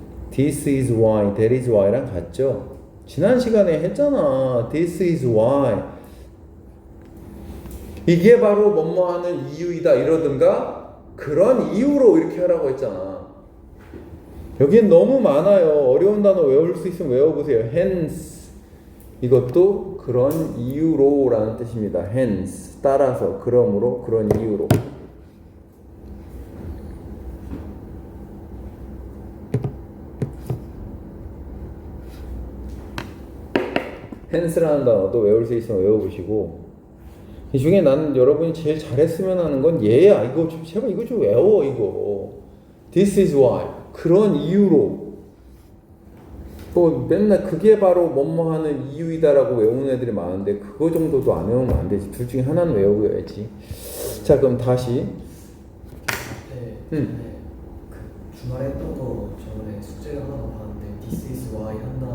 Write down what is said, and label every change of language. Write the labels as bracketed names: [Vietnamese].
[English] This is why, that is why랑 [Korean] 같죠? 지난 시간에 했잖아. [English] This is why. [Korean] 이게 바로 뭐뭐 하는 이유이다 이러든가 그런 이유로 이렇게 하라고 했잖아. 여기엔 너무 많아요. 어려운 단어 외울 수 있으면 외워보세요. hence. 이것도 그런 이유로 라는 뜻입니다. hence. 따라서, 그러므로, 그런 이유로. hence라는 단어도 외울 수 있으면 외워보시고, 이 중에 나는 여러분이 제일 잘했으면 하는 건 얘야. 이거 좀 제발 이거 좀 외워. 이거 [English] This is why. [Korean] 그런 이유로. 또 맨날 그게 바로 뭐뭐 하는 이유이다라고 외우는 애들이 많은데 그거 정도도 안 외우면 안 되지. 둘 중에 하나는 외워야지. 자 그럼 다시. 그 주말에 했던 거 저번에 숙제를 하나 봤는데 [English] This is why [Korean] 하는